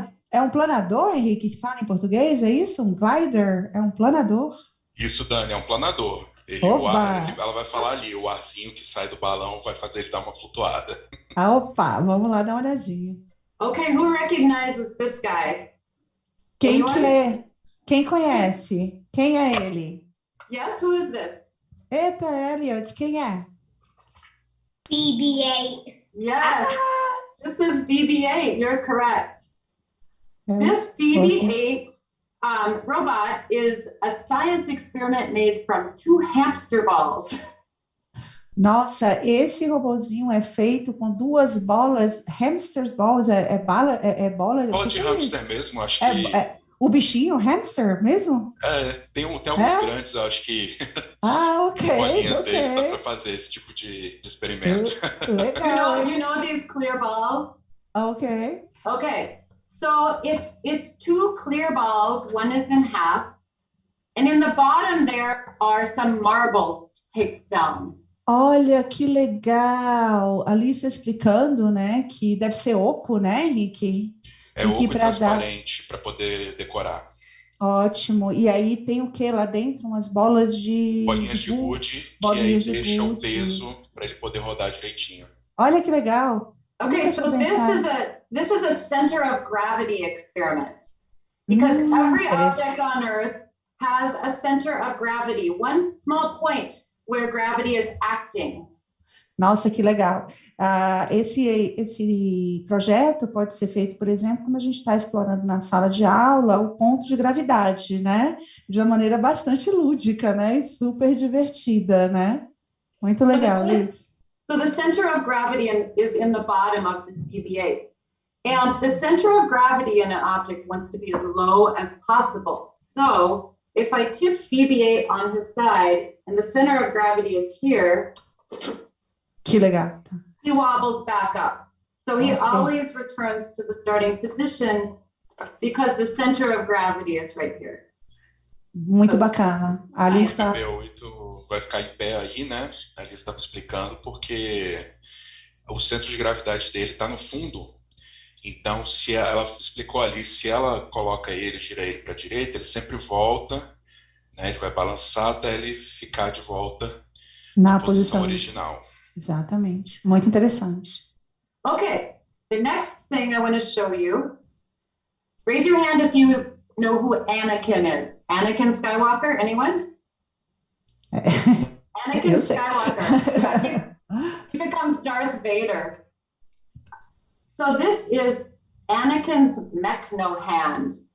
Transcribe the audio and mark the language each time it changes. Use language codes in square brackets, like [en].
[pt] É um planador, Henrique, que fala em português, é isso? Um glider? É um planador? Isso, Dani, é um planador. Ela vai falar ali, o arzinho que sai do balão vai fazer ele dar uma flutuada. Opa, vamos lá dar uma olhadinha. [en] Okay, who recognizes this guy? [pt] Quem que é? Quem conhece? Quem é ele? [en] Yes, who is this? [pt] Eita, Elliot, quem é? [en] BB-8. Yes, this is BB-8, you're correct. This BB-8 robot is a science experiment made from 2 hamster balls. [pt] Nossa, esse robozinho é feito com 2 bolas, [en] hamsters balls, [pt] bola De hamster mesmo, acho que... o bichinho, hamster mesmo? Tem alguns grandes, acho que... Ok. Bolinhas deles, dá para fazer esse tipo de experimento. Legal. [en] You know these clear balls? Ok. Okay. So it's 2 clear balls, one is in half, and in the bottom there are some marbles taped down. [pt] Olha que legal! A Alice explicando, né, que deve ser oco, né, Henrique? É oco e transparente para poder decorar. Ótimo. E aí tem o que lá dentro? Umas bolas de... Bolinhas de gude, que aí deixa o peso para ele poder rodar direitinho. Olha que legal! [en] Okay, so this is a center of gravity experiment, because every object on Earth has a center of gravity, one small point where gravity is acting. [pt] Nossa, que legal. Esse projeto pode ser feito, por exemplo, quando a gente está explorando na sala de aula o ponto de gravidade, né? De uma maneira bastante lúdica, né? E super divertida, né? Muito legal, Liz. [en] So the center of gravity is in the bottom of this BB-8. And the center of gravity in an object wants to be as low as possible. So if I tip BB-8 on his side and the center of gravity is here, [pt] que legal. [en] He wobbles back up. So he always returns to the starting position because the center of gravity is right here. [pt] Muito bacana. A Liz está... vai ficar em pé aí, né? A Liz estava explicando porque o centro de gravidade dele está no fundo. Então, se ela explicou ali, se ela coloca ele, gira ele para a direita, ele sempre volta, né? Ele vai balançar até ele ficar de volta na posição original. Exatamente. Muito interessante. [en] Okay. The next thing I want to show you. Raise your hand if you know who Anakin is. Anakin Skywalker, anyone? Anakin Skywalker. He becomes Darth Vader. So this is Anakin's mechno hand.